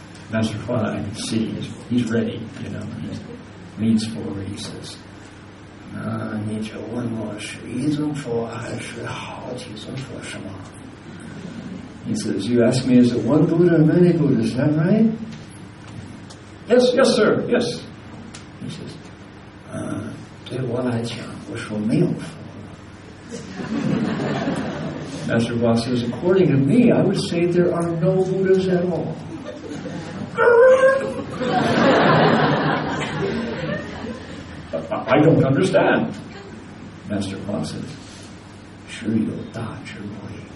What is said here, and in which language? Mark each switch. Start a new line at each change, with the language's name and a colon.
English: Master Kwan, I can see, he's ready, you know. He leans forward, he says, He says, you ask me, is it one Buddha or many Buddhas, is that right? Yes, yes, sir, yes. He says,
Chinese: 对我来讲,我说没有佛。
English: Master Kwan says, according to me, I would say there are no Buddhas at all. I don't understand. Master Kwan says,
Chinese: 只有大智慧.